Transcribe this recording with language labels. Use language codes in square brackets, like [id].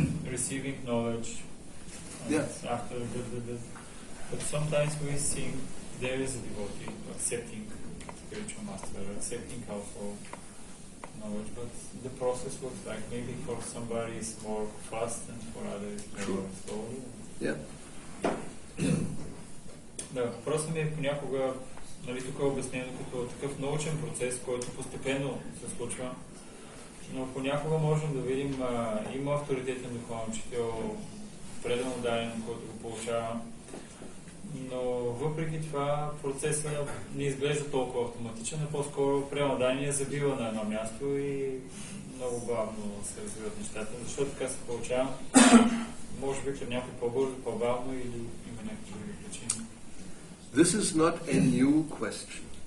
[en] Receiving knowledge after but sometimes we think there is a devotee accepting spiritual master, accepting also knowledge, but the process looks like maybe for somebody is more fast and for others more slowly. Yeah. [bg] Да, въпросът ми е понякога, нали, тук е обяснено като такъв научен процес, който постепенно се случва, но понякога можем да видим, има авторитетен духовен учител, предано даден, който го получава, но въпреки това процесът не изглежда толкова автоматичен, а по-скоро пренаданието забива на едно място и много бавно се развиват нещата. Защо така се получава? Може би към някой по-бързо, по-бавно или има някакви други причини. [en] This is not a new question.